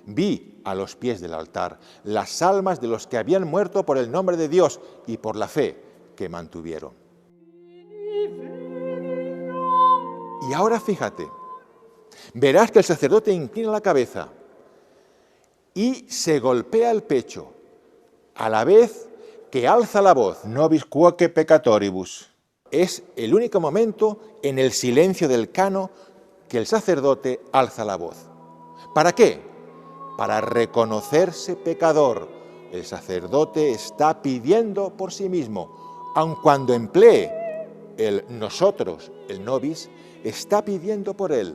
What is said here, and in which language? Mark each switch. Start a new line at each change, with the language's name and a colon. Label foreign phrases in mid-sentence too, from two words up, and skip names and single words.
Spanish: Vi a los pies del altar las almas de los que habían muerto por el nombre de Dios y por la fe que mantuvieron. Y ahora fíjate, verás que el sacerdote inclina la cabeza y se golpea el pecho, a la vez que alza la voz.
Latin: Nobis quoque peccatoribus.
Spanish: Es el único momento en el silencio del cano que el sacerdote alza la voz. ¿Para qué? Para reconocerse pecador. El sacerdote está pidiendo por sí mismo, aun cuando emplee el nosotros, el nobis, está pidiendo por él.